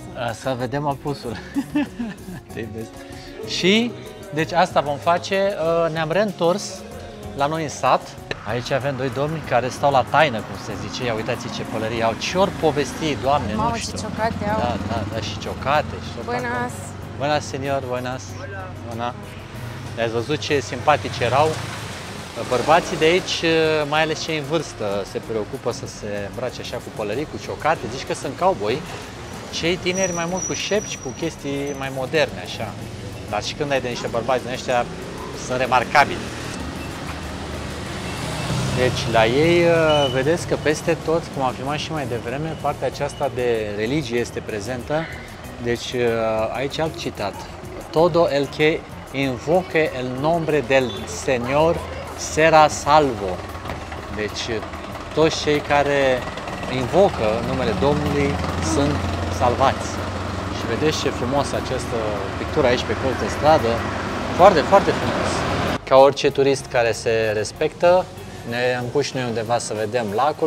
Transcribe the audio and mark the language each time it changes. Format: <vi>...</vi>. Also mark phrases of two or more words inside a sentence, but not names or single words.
<ro>Să vedem apusul. Și, deci asta vom face, ne-am reîntors la noi în sat. Aici avem doi domni care stau la taină, cum se zice. Ia uitați ce pălării au, ce ori povesti, Doamne, Mamă, nu știu. ce ciocate au. Da, și ciocate.</ro> <es>Buenas. Buenas, senior, buenas. Buenas.</es> <ro>Ați văzut ce simpatici erau? Bărbații de aici, mai ales cei în vârstă, se preocupă să se îmbrace așa cu pălării, cu ciocate, zici că sunt cowboy. Cei tineri mai mult cu șepci, cu chestii mai moderne, așa. Dar și când ai de niște bărbați din ăștia, sunt remarcabili. Deci la ei vedeți că peste tot, cum am filmat și mai devreme, partea aceasta de religie este prezentă. Deci aici alt citat.</ro> <es>Todo el que invoque el nombre del Señor será salvo.</es> <ro>Deci toți cei care invocă numele Domnului sunt salvați. Și vedeți ce frumos această pictură aici pe colț de stradă. Foarte, foarte frumos. Ca orice turist care se respectă, ne-am pus și noi undeva să vedem lacul.</ro>